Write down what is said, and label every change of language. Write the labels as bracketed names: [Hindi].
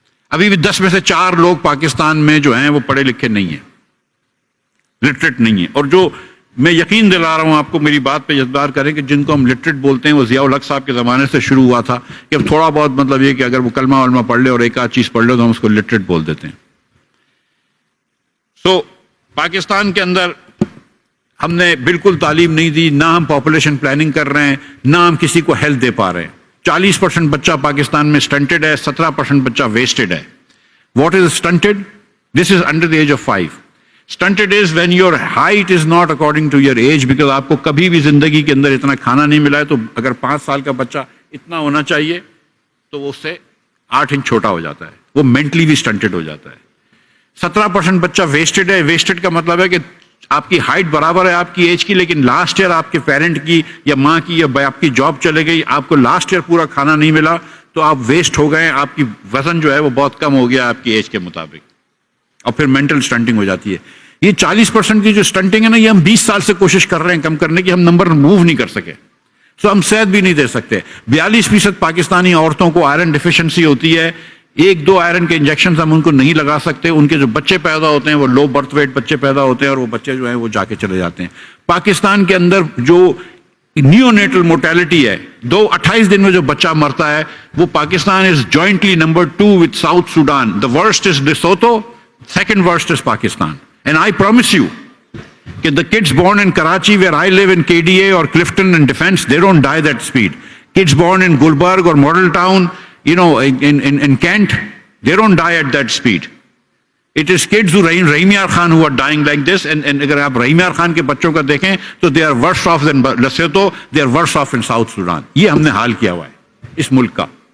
[Urdu] ابھی بھی 10 میں سے 4 لوگ پاکستان میں جو ہیں وہ پڑھے لکھے نہیں ہیں, لٹریٹ نہیں ہیں. اور جو میں یقین دلا رہا ہوں آپ کو, میری بات پہ اعتبار کریں کہ جن کو ہم لٹریٹ بولتے ہیں وہ ضیاء الحق صاحب کے زمانے سے شروع ہوا تھا کہ اب تھوڑا بہت مطلب یہ کہ اگر وہ کلمہ ولمہ پڑھ لے اور ایک آدھ چیز پڑھ لے تو ہم اس کو لٹریٹ بول دیتے ہیں. سو پاکستان کے اندر ہم نے بالکل تعلیم نہیں دی, نہ ہم پاپولیشن پلاننگ کر رہے ہیں, نہ ہم کسی کو ہیلتھ دے پا رہے ہیں. 40% بچہ پاکستان میں سٹنٹڈ ہے, 17% بچہ ویسٹڈ ہے. [English] What is stunted? This is under the age of 5. Stunted is when your height is not according to your age, because [Urdu] آپ کو کبھی بھی زندگی کے اندر اتنا کھانا نہیں ملا ہے. تو اگر 5 سال کا بچہ اتنا ہونا چاہیے تو وہ اس سے 8 انچ چھوٹا ہو جاتا ہے, وہ مینٹلی بھی سٹنٹڈ ہو جاتا ہے. 17% بچہ ویسٹڈ ہے. ویسٹڈ کا مطلب ہے کہ آپ کی ہائٹ برابر ہے آپ کی ایج کی, لیکن لاسٹ ایئر آپ کے پیرنٹ کی یا ماں کی یا آپ کی جاب چلے گئی, آپ کو لاسٹ ایئر پورا کھانا نہیں ملا تو آپ ویسٹ ہو گئے, آپ کی وزن جو ہے وہ بہت کم ہو گیا آپ کی ایج کے مطابق, اور پھر مینٹل سٹنٹنگ ہو جاتی ہے. یہ 40% کی جو سٹنٹنگ ہے نا, یہ ہم 20 سال سے کوشش کر رہے ہیں کم کرنے کی, ہم نمبر موو نہیں کر سکے. سو ہم صحت بھی نہیں دے سکتے. 42% پاکستانی عورتوں کو آئرن ڈیفیشنسی ہوتی ہے. 1-2 آئرن کے انجیکشنز ہم ان کو نہیں لگا سکتے. ان کے جو بچے پیدا ہوتے ہیں وہ لو برتھ ویٹ بچے پیدا ہوتے ہیں, اور وہ بچے جو ہیں وہ جا کے چلے جاتے ہیں. پاکستان کے اندر جو نیونیٹل موٹیلٹی ہے, 28 دن میں جو بچہ مرتا ہے, وہ [English] Pakistan is jointly number 2 with South Sudan. The worst is Lesotho, second worst is Pakistan. And I promise you that the kids born in Karachi, where I live, in KDA or Clifton and Defence, they don't die that speed. Kids born in Gulbarg or Model Town, in Kent, they don't die at that speed. It is kids who Rahim Yar Khan who are dying like this. And [Urdu] agar aap Rahim Yar Khan ke bachchon ka dekhen, to [English] they are worse off than Lesotho, they are worse off in South Sudan. [Urdu] Ye humne haal kiya hua hai is mulk ka.